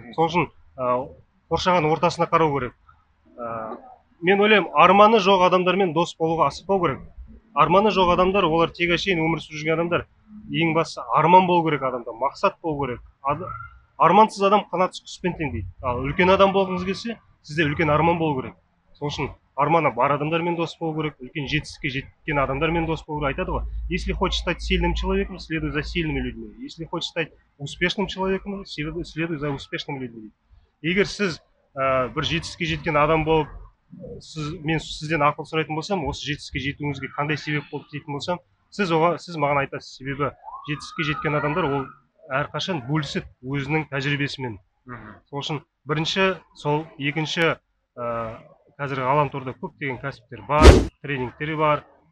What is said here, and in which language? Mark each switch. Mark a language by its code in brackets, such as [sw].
[kk] Сол үшін қоршаған ортасына қарау керек. Мен ойлаймын, арманы жоқ адамдармен дос болуға асықпау керек. Арманы жоқ адамдар, олар тек әшейін өмір сүріп жүрген адамдар. Ең бастысы арман болу керек адамда, мақсат болу керек. Армансыз адам қанатсыз құспен тең дейді. Ал үлкен адам болғыңыз келсе, сізде үлкен арман болу керек. Сол үшін арманы бар адамдармен дос болу керек, үлкен жетістікке жеткен адамдармен дос болу керек. [ru] Айтады ғой, если хочешь стать сильным человеком, следуй за сильными людьми. Если хочешь стать успешным человеком, следуй за успешными людьми. [kk] Егер сіз бір жетістікке жеткен адам болып, мен сізден ақыл сұрайтын болсам, осы жетістікке жетуіңізге қандай себеп болды дейтін болсам, сіз маған айтасыз. Себебі жетістікке жеткен адамдар ол әрқашан бөлісіп өзінің тәжірибесімен. Сол үшін бірінші сол, екінші қазір ғаламторда көптеген кәсіптер бар, тренингтер бар.